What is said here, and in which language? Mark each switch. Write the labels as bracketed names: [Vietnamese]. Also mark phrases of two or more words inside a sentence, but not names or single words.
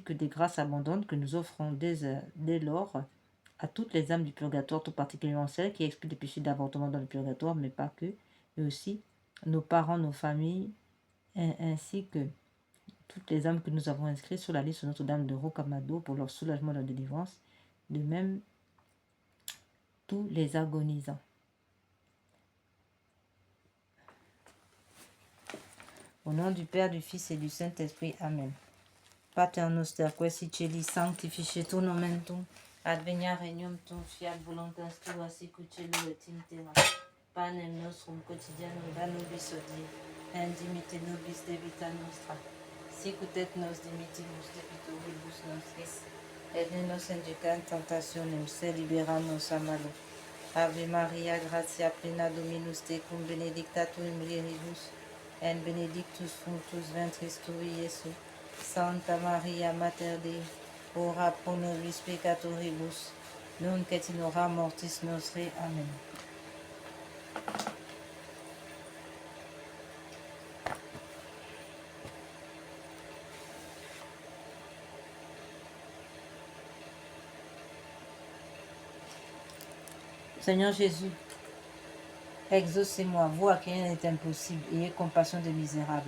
[French] que des grâces abondantes que nous offrons dès lors à toutes les âmes du purgatoire, tout particulièrement celles qui expient des péchés d'avortement dans le purgatoire, mais pas que, et aussi nos parents, nos familles, ainsi que toutes les âmes que nous avons inscrites sur la liste de Notre-Dame de Rocamadour pour leur soulagement et leur délivrance, de même tous les agonisants. Au nom du Père, du Fils et du Saint-Esprit. Amen. [Latin] Pater noster, qui celi sanctificetur nomen tuum, advenia regnum tuum, fiat voluntas tua sicut cielo et in terra. Panem nostrum quotidianum da nobis hodie, et dimitte nobis debita nostra, sicut et nos dimittimus debitoribus nostris, et ne nos induca in tentationem, sed libera nos a malo. Ave Maria, gratia plena Dominus tecum, benedicta tu in mulieribus, et benedictus fructus ventris tui, Iesus. Santa Maria Mater Dei, ora pro nobis peccatoribus, nunc et in hora mortis nostre. Amen. [French] Seigneur Jésus, exaucez-moi, vous à qui rien n'est impossible, ayez compassion des misérables.